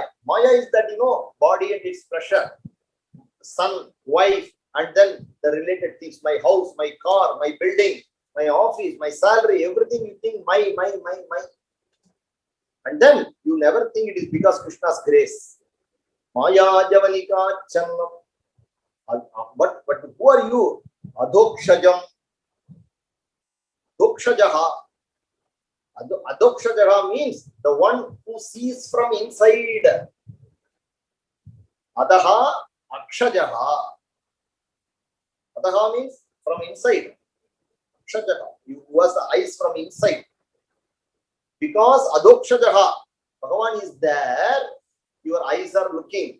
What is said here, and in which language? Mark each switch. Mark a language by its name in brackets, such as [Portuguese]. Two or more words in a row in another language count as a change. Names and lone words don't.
[English] Maya is that, body and its pressure, son, wife, and then the related things, my house, my car, my building, my office, my salary, everything you think my. And then you never think it is because Krishna's grace. [Sanskrit] माया जवनिका छन्नम्. [English] But who are you? [Sanskrit] अधोक्षजम् अधोक्षजः. [English] Adokshajaha means the one who sees from inside. [Sanskrit] अधः अक्षजः. [English] Adaha means from inside. [Sanskrit] Akshajaha. [English] Who has the eyes from inside. Because Adokshajaha, Bhagavan is there, your eyes are looking.